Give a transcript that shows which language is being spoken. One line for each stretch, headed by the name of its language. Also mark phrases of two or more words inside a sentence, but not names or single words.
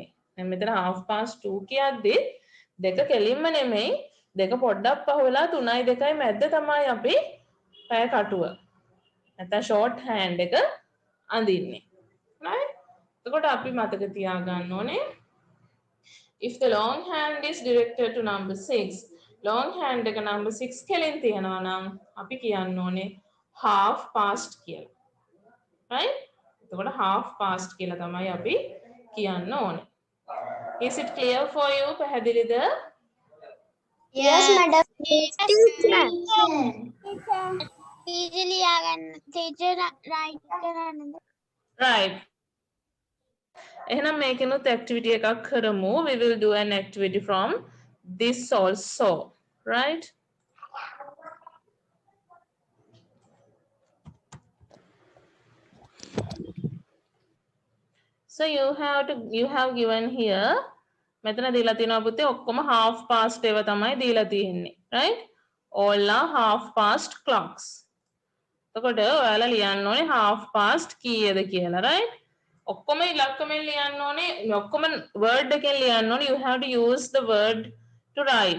Sinhala: දැන් මෙතන
English: half past 2
Sinhala: කියද්දි දෙක කෙලින්ම නෙමෙයි දෙක පොඩ්ඩක් පහ වෙලා 3යි 2යි මැද්ද තමයි අපි පැය කටුව නැත්නම්
English: short hand
Sinhala: එක අඳින්නේ. right? එතකොට අපි මතක තියාගන්න ඕනේ
English: if the long hand is directed to number 6 long hand
Sinhala: එක
English: number 6
Sinhala: කෙලින් තියනවා නම් අපි කියන්න ඕනේ
English: half past
Sinhala: කියලා. right? එතකොට
English: half past
Sinhala: කියලා තමයි අපි කියන්න ඕනේ.
English: Is it clear for you? පැහැදිලිද? Yes, madam. teacher.
Sinhala: Easily ආගන්න.
English: teacher right
Sinhala: කරන්නද? right. එහෙනම් මේකෙනුත් activity එකක් කරමු.
English: We will do an activity from this also. right? So you have given here
Sinhala: මෙතන දීලා තියෙනවා පුතේ ඔක්කොම
English: half past
Sinhala: ඒවා තමයි දීලා තියෙන්නේ.
English: right? all are half past clocks.
Sinhala: එතකොට ඔයාලා ලියන්න ඕනේ
English: half past
Sinhala: කීයද කියලා. right? ඔක්කොම ඉලක්කමෙන් ලියන්න ඕනේ. ඔක්කොම word එකෙන් ලියන්න ඕනේ.
English: You have to use the word to write.